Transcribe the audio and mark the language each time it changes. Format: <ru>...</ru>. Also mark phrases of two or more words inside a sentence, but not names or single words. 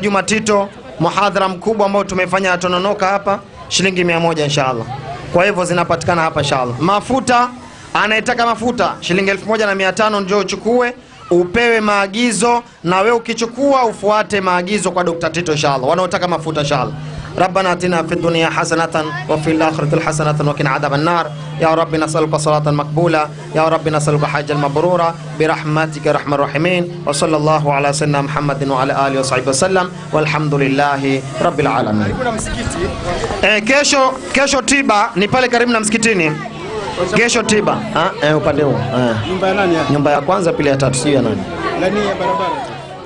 <sw>Juma Tito, muhadhara mkubwa ambao tumefanya Tononoka hapa, shilingi 100 inshallah. Kwa hivyo zinapatikana hapa inshallah. Mafuta, anayetaka mafuta shilingi 1500 njoo uchukue, upewe maagizo, na wewe ukichukua ufuate maagizo kwa Dr. Tito inshallah. Wanaotaka mafuta inshallah.</sw> <ar>ربنا اتنا في الدنيا حسنة وفي الآخرة حسنة وقنا عذاب النار. يا رب نسألك صلاة مقبولة، يا رب نسألك حاجة مبرورة برحمتك يا أرحم الراحمين. وصلى الله على سيدنا محمد وعلى آله وصحبه وسلم والحمد لله رب العالمين.</ar> <sw>Kesho tiba ni pale karibu na msikitini. Kesho tiba upande huo. Nyumba ya nani? Nyumba ya kwanza, pili, ya tatu, sio ya nani? Ndani ya barabara.</sw>